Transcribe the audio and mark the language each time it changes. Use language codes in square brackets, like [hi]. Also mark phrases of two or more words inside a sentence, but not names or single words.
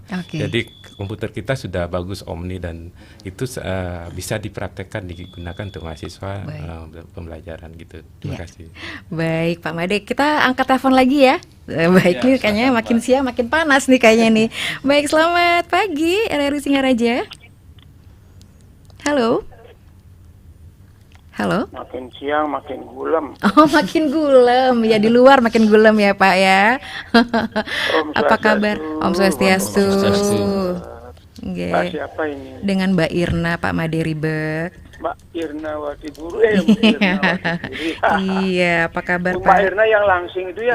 [id] Jadi komputer kita sudah bagus Omni dan itu bisa dipraktekkan, digunakan untuk mahasiswa pembelajaran gitu. Terima kasih. Baik Pak Made, kita angkat telepon lagi ya. Baik, nih kayaknya makin siang makin panas nih kayaknya nih. Baik, selamat pagi RRI Singaraja. Halo. Halo. Makin siang makin gulem. Oh, makin gulem. Ya di luar makin gulem ya, Pak ya. Apa kabar? [ban] Om Swastiastu. [id] Mbak siapa ini? Dengan Mbak Irna, Pak Made Ribek. Mbak Irna Wati Guru. Iya, apa kabar Mbak Pak? Irna yang langsing itu ya?